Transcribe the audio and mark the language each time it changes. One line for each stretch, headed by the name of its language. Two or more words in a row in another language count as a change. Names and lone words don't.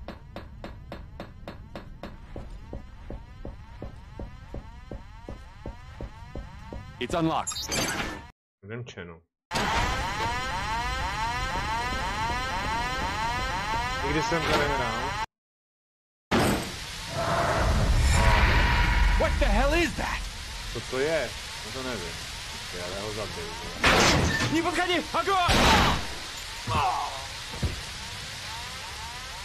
English: It's unlocked.
Czech: Vymčenu. Nikdy jsem to nehrál.
English: What the hell is that?
Czech: Co to je? No to nevím. Já ho zabiju.
Russian: Не подходи! Огонь!